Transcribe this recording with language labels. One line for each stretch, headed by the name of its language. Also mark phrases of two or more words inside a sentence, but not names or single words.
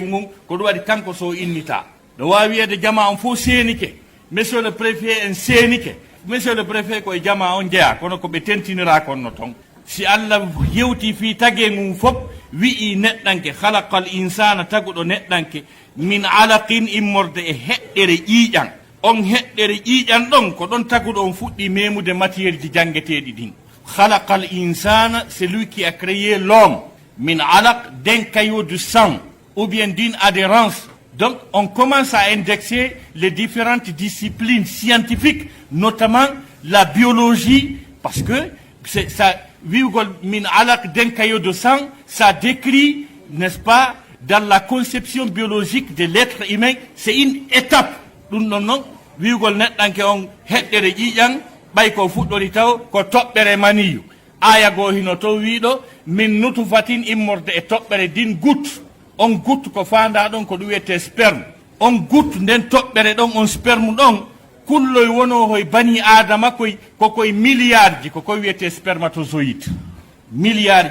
Fula: ngun ko ɗum waɗi kanko so innita no wawi wiyede jama on fof seenike
French: monsieur le préfet
Fula: en seenike
French: monsieur le préfet
Fula: koye jama on jeeya kono ko ɓe tentinira konno ton si Allah yewti fi tage mum fof wi'i neɗɗanke
Arabic: خلق الإنسان
Fula: taguɗo neɗɗanke
Arabic: من علق
Fula: immorde e heɗɗere ƴiiƴan on heɗɗere ƴiiƴan ɗon ko ɗon taguɗo on fuɗɗi memude matière ji jangeteɗi ɗin.
Arabic: خلق الإنسان,
French: c'est lui qui a créé l'homme
Arabic: من علق,
French: d'un caillot de sang ou bien d'une adhérence. Donc on commence à indexer les différentes disciplines scientifiques, notamment la biologie, parce que c'est ça,
Arabic: من علق,
French: d'un caillot de sang, ça décrit, n'est-ce pas, dans la conception biologique de l'être humain, c'est une étape.
Fula: Ɗum ɗon noon wiugol neɗɗanke on heɗɗere ƴiiƴan ɓay ko fuɗɗori taw ko toɓɓere maniyu aya goo hino to wiiɗo
Arabic: من نطفة
Fula: immorde e toɓɓere din goutte on goutte ko fanda ɗon ko ɗum wiyete sperme on goutte nden toɓɓere ɗon on sperme ɗon kulloy wono hoye bani adama kokoye milliard ji kokoye wiyete
French: spermatozoïde milliard